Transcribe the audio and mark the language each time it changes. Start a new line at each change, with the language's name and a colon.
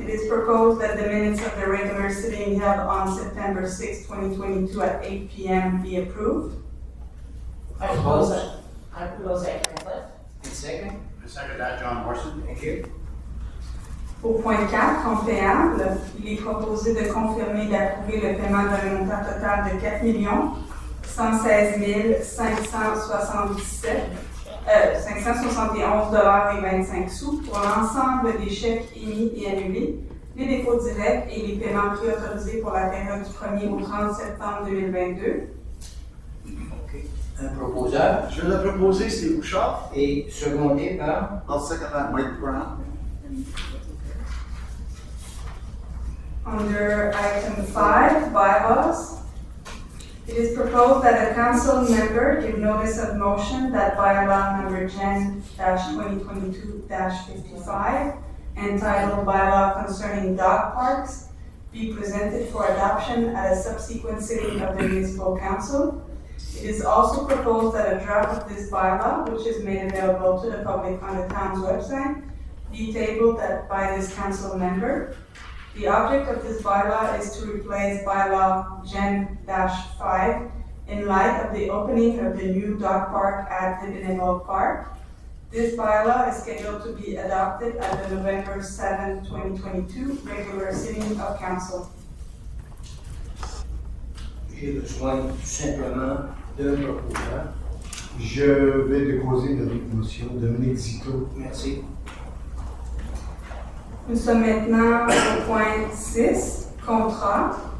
English: It is proposed that the minutes of the regular sitting held on September 6, 2022 at 8 p.m. be approved. I propose that, Cliff. And second. I second that, John Morrison. Thank you.
French: Au point 4, en préambule, il est proposé de confirmer et d'approuver le paiement d'un montant total de 4 116 571,25 $ pour l'ensemble des chèques émis et annulés, les dépôts directs et les paiements préautorisés pour la période du 1er au 30 septembre 2022. OK. Un proposeur. Je l'ai proposé, c'est Bouchard. Et secondé par
English: I'll second that, Mike Brown. Under item 5, bylaws, it is proposed that a council member give notice of motion that bylaw number Gen-2022-55, entitled Bylaw Concerning Dog Parks, be presented for adoption at a subsequent sitting of the municipal council. It is also proposed that a draft of this bylaw, which is made available to the public on the town's website, be tabled by this council member. The object of this bylaw is to replace bylaw Gen-5 in light of the opening of the new dog park at Libinable Park. This bylaw is scheduled to be adopted at the November 7, 2022 regular sitting of council.
French: j'ai besoin tout simplement d'un proposeur. Je vais déposer une motion. Dominique Zito. Merci. Nous sommes maintenant au point 6, contrat.